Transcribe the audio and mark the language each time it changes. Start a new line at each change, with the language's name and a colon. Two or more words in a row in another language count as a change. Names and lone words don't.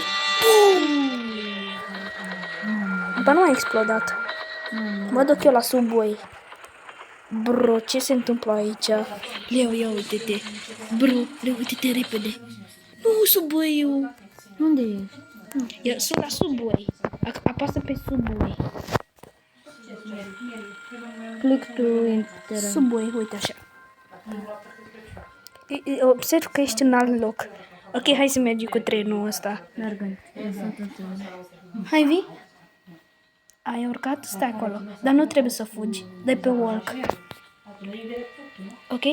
Romanian: Bum! Ba nu a explodat. Mă duc eu la subway. Bro, ce se întâmplă aici? Leo, ia uite-te. Bro, Leo, uite-te repede. Nu, subway-ul. Unde ești? Sunt la subway. Apasă pe subway.
English: Click to enter.
Romanian: Subway, uite așa. Observ că ești în alt loc. Ok, hai să mergem cu trenul ăsta. Mergem. Hai, vii? Ai urcat? Stai acolo. Dar nu trebuie să fugi. Dai pe walk. Ok?